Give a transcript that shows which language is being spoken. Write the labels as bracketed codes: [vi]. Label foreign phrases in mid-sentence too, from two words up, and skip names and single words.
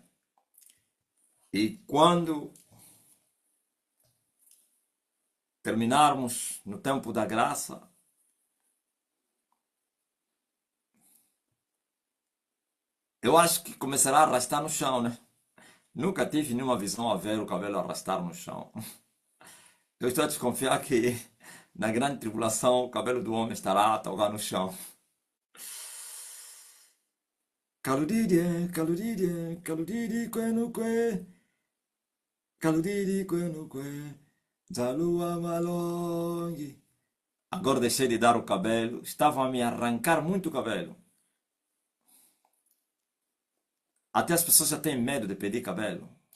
[pt] E quando terminarmos no tempo da graça, eu acho que começará a arrastar no chão, né? Nunca tive nenhuma visão a ver o cabelo arrastar no chão. Eu estou a desconfiar que na grande tribulação o cabelo do homem estará a tocar no chão. Caludide, caludide, caludide, queno que, caludide, queno que, zalua malongue. Agora deixei de dar o cabelo, estavam a me arrancar muito o cabelo. Até as pessoas já têm medo de pedir cabelo.